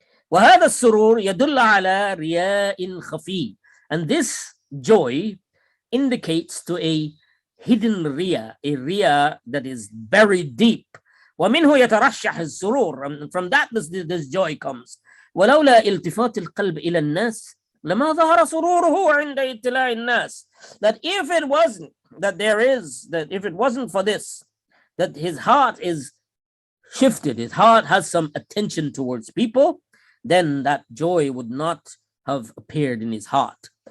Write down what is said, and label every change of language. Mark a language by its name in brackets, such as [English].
[Arabic] وهذا السرور يدل على رياء خفي, [English] and this joy indicates to a hidden riya, a riya that is buried deep. [Arabic] ومنه يترشح السرور, [English] and from that this joy comes. [Arabic] ولولا التفات القلب إلى الناس لما ظهر سروره عند اطلاع الناس. [English] That if it wasn't if it wasn't for this, that his heart is shifted, his heart has some attention towards people, then that joy would not have appeared in his heart.